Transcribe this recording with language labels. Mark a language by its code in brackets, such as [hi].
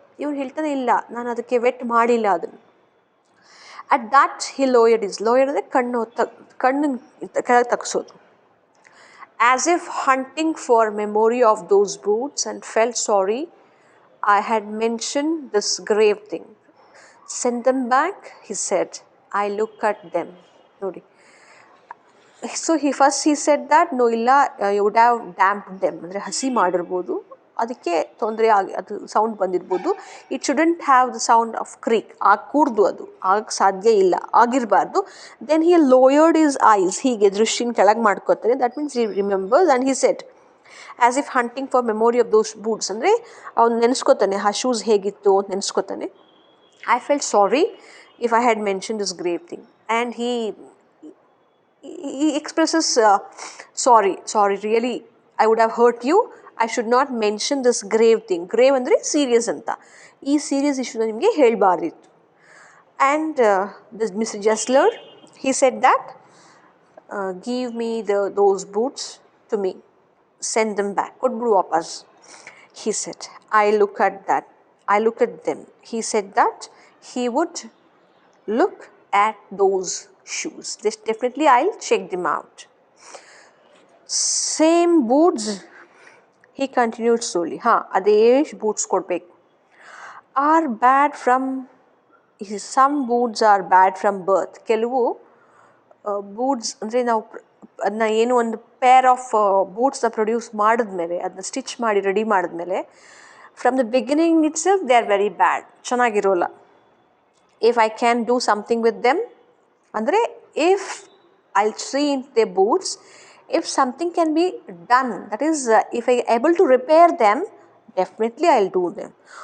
[kn] ಇವ್ನು ಹೇಳ್ತಾನೆ, ಇಲ್ಲ ನಾನು ಅದಕ್ಕೆ ವೆಟ್ ಮಾಡಿಲ್ಲ ಅದನ್ನು. [en] at that he lowered [kn] ಅಂದರೆ ಕಣ್ಣು ಕೆಳಗೆ ತಗ್ಸೋದು. [en] As if hunting for memory of those boots and felt sorry I had mentioned this grave thing. Send them back, he said. I look at them. [kn] Nodi. [en] So he said that no illa, you would have damped them. [kn] ಅಂದರೆ ಹಸಿ ಮಾಡಿರ್ಬೋದು, ಅದಕ್ಕೆ ತೊಂದರೆ ಆಗಿ ಅದು sound ಬಂದಿರ್ಬೋದು. [en] It shouldn't have the sound of creak. [kn] ಆಗಕೂಡ್ದು, ಅದು ಆಗಕ್ಕೆ ಸಾಧ್ಯ ಇಲ್ಲ, ಆಗಿರಬಾರ್ದು. [en] then he lowered his eyes, [kn] ಹೀಗೆ ದೃಷ್ಟಿನ ಕೆಳಗೆ ಮಾಡ್ಕೋತಾರೆ. [en] That means he remembers and he set as if hunting for memory of those boots. [kn] ಅಂದರೆ ಅವ್ನು ನೆನೆಸ್ಕೋತಾನೆ ಆ ಶೂಸ್ ಹೇಗಿತ್ತು ಅಂತ ನೆನೆಸ್ಕೋತಾನೆ. [en] I felt sorry if I had mentioned this grave thing. And he expresses sorry, really, I would have hurt you. I should not mention this grave thing. [kn] Grave ಅಂದರೆ serious ಅಂತ. ಈ serious ಇಶ್ಯೂನ ನಿಮಗೆ ಹೇಳಬಾರ್ದಿತ್ತು. [en] And this Mr. Jessler, he said that give me those boots to me. Send them back. [kn] ಕೊಟ್ಬಿಡು ವಾಪಸ್. [en] He said, I look at them. He said that he would look at those shoes. This definitely I'll check them out. Same boots, he continued slowly. [kn] ಅದೇ boots ಕೊಡ್ಬೇಕು. [en] Are bad from, some boots are bad from birth. [kn] ಕೆಲವು boots ಅಂದರೆ ನಾವು ಅದನ್ನ ಏನು ಒಂದು pair of ಬೂಟ್ಸ್ನ produce ಮಾಡಿದ್ಮೇಲೆ, ಅದನ್ನ ಸ್ಟಿಚ್ ಮಾಡಿ ರೆಡಿ ಮಾಡಿದ್ಮೇಲೆ, [en] from the beginning it's they are very bad, [kn] ಚೆನ್ನಾಗಿರೋಲ್ಲ. [en] If I can do something with them, ಅಂದರೆ if I see in the boots, if something can be done, that is if I able to repair them, definitely I will do them.